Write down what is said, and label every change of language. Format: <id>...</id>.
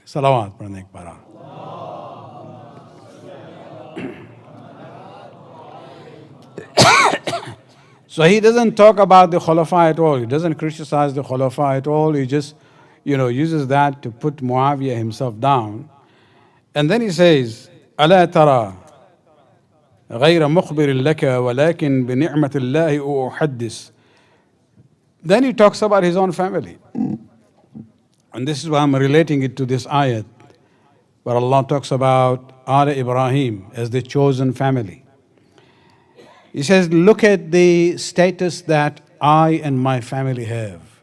<en>Salawat Pranik Para. So he doesn't talk about the Khulafa at all. He doesn't criticize the Khulafa at all. He just, uses that to put Muawiyah himself down.</en> <ar>And then he says, أَلَا تَرَى غَيْرَ مُخْبِرٍ لَكَ وَلَكِنْ بِنِعْمَةِ اللَّهِ أُحَدِّثُ.</ar> <en>Then he talks about his own family. And this is why I'm relating it to this ayat, where Allah talks about Al Ibrahim as the chosen family. He says, look at the status that I and my family have.</en>